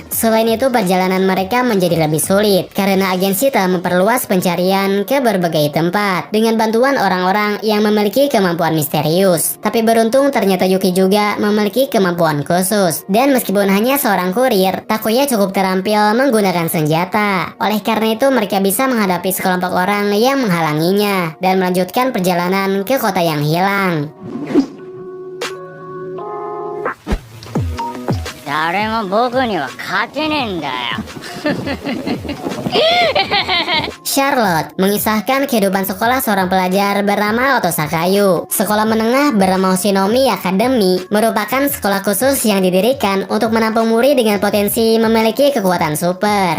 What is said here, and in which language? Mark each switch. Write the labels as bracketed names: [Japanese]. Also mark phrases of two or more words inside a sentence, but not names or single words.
[Indonesian] Selain itu perjalanan mereka menjadi lebih sulit karena agensi telah memperluas pencarian ke berbagai tempat dengan bantuan orang-orang yang memiliki kemampuan misterius. Tapi beruntung ternyata Yuki juga memiliki kemampuan khusus. Dan meskipun hanya seorang kurir, Takuya cukup terampil menggunakan senjata. Oleh karena itu mereka bisa menghadapi sekelompok orang yang menghalanginya dan melanjutkan perjalanan ke kota yang hilang. [Japanese] 誰も僕には勝てねえんだよ [Indonesian] Charlotte mengisahkan kehidupan sekolah seorang pelajar bernama Oto Sakayu. Sekolah menengah bernama Oshinomi Academy merupakan sekolah khusus yang didirikan untuk menampung murid dengan potensi memiliki kekuatan super.